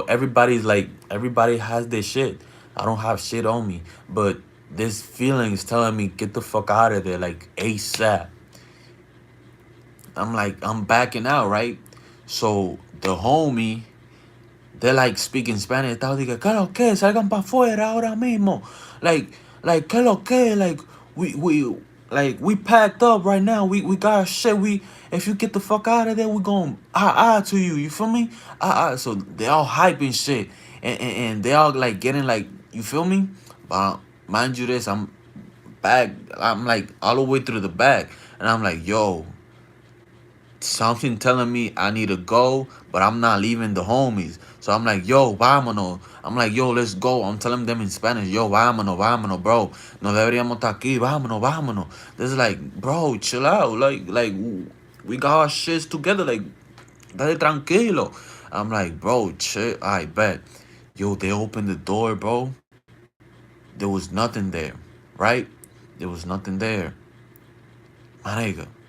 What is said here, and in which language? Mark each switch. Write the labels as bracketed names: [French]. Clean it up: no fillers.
[English] Everybody's like, everybody has this shit. I don't have shit on me. But this feeling is telling me, get the fuck out of there, like ASAP. I'm like, I'm backing out, right? So the homie, they're like speaking Spanish. [Spanish] Estaba diciendo, ¿qué lo que? Salgan para afuera ahora mismo. ¿qué lo que? [English] We packed up right now. We got our shit. If you get the fuck out of there, we going to you. You feel me? So they all hyping shit. And they all like getting like, you feel me? But mind you this, I'm back. I'm like all the way through the back. And I'm like, yo, something telling me I need to go, but I'm not leaving the homies. So I'm like, yo, vámonos. I'm like, yo, let's go. I'm telling them in Spanish, yo, vámonos, bro. [Spanish] No deberíamos estar aquí, vámonos. [English] This is like, bro, chill out. Like we got our shits together. Like, [Spanish] dale tranquilo. [English] I'm like, bro, chill. I bet. Yo, they opened the door, bro. There was nothing there, right? There was nothing there. My nigga.